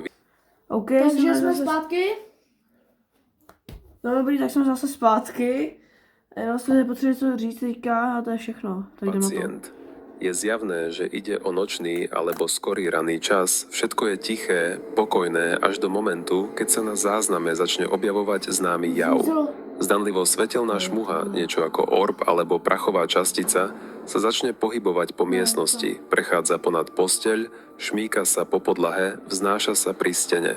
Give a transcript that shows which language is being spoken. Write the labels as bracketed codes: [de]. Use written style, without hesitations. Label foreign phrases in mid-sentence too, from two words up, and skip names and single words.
[cs] OK, Takže jsme zase... zpátky. No dobrý, tak jsme zase zpátky. Jenom jsme nepotřebovali co říct teďka a to je všechno. Tak jdeme na to. pacient. [sk] Je zjavné, že ide o nočný alebo skorý raný čas. Všetko je tiché, pokojné až do momentu, keď sa na zázname začne objavovať známy jav. Zdanlivo svetelná šmuha, niečo ako orb alebo prachová častica, sa začne pohybovať po miestnosti, prechádza ponad posteľ, šmíka sa po podlahe, vznáša sa pri stene.